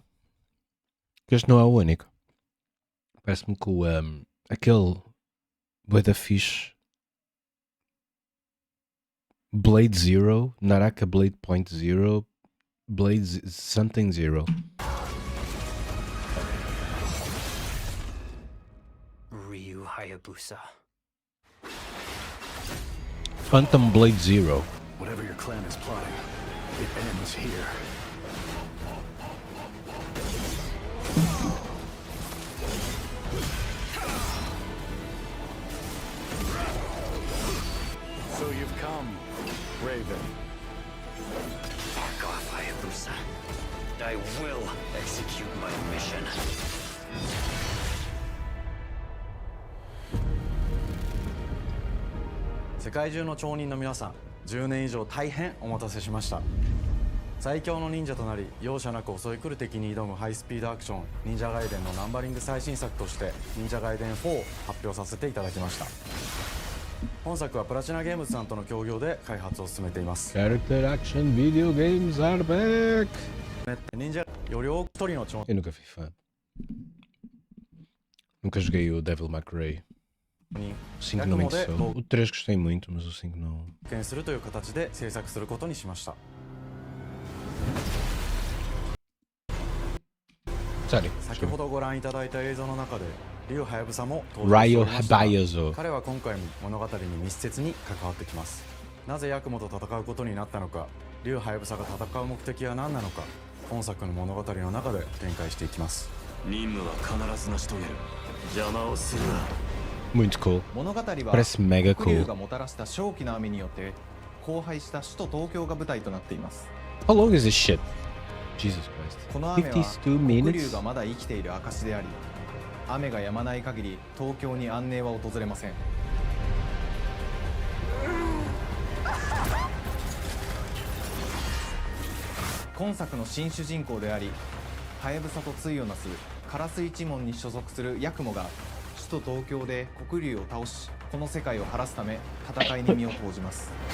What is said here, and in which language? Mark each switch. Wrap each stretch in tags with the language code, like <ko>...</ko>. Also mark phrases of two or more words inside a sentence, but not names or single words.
<pt>Que este não é o único. Parece-me que o aquele bué da fixe Blade Zero, Naraka Blade Point Zero, Something Zero.</pt> <en>Ryu Hayabusa. Phantom Blade Zero. Whatever your clan is plotting, it ends here. So you've come, Raven. Fuck off, Hayabusa. I will execute my mission.</en> <ja>世界中の町人の皆さん、10年以上大変お待たせしました。最強の忍者となり容赦なく襲い来る敵に挑むハイスピードアクション忍者ガイデンのナンバリング最新作として忍者ガイデン4を発表させていただきました。本作はプラチナゲームズさんとの協業で開発を進めています。</ja> <en>Character Action Video Games are back!</en> <ja>忍者より多く一人の町</ja> <pt>Eu nunca fui fã. Nunca joguei o Devil May Cry.</pt> <ja>人</ja> <pt>O 5 não me interessou. O 3 gostei muito, mas o 5 não.</pt> <ja>貢献するという形で制作することにしました。</ja> <pt>Sério.</pt> <ja>先ほどご覧いただいた映像の中で竜ハヤブサも登場してお Ryo りましたが Hayabusa. 彼は今回も物語に密接に関わってきます。なぜヤクモと戦うことになったのか、竜ハヤブサが戦う目的は何なのか、本作の物語の中で展開していきます。任務は必ず成し遂げる。邪魔をするな。</ja> <pt>Muito cool.</pt> <ja>物語は</ja> <pt>Parece mega</pt> <ja>黒龍</ja> <pt>cool.</pt> <ja>がもたらした正気の雨によって荒廃した首都東京が舞台となっています。</ja> <en>How long is this shit? Jesus</en> <ja>この</ja> <en>Christ.</en> <ja>雨は</ja> <en>52</en> <ja>黒龍</ja> <en>minutes?</en> <ja>がまだ生きている証であり、雨が止まない限り東京に安寧は訪れません。今作の新主人公であり、ハヤブサと対をなすカラス一門に所属するヤクモが首都東京で黒龍を倒し、この世界を晴らすため戦いに身を投じます。</ja>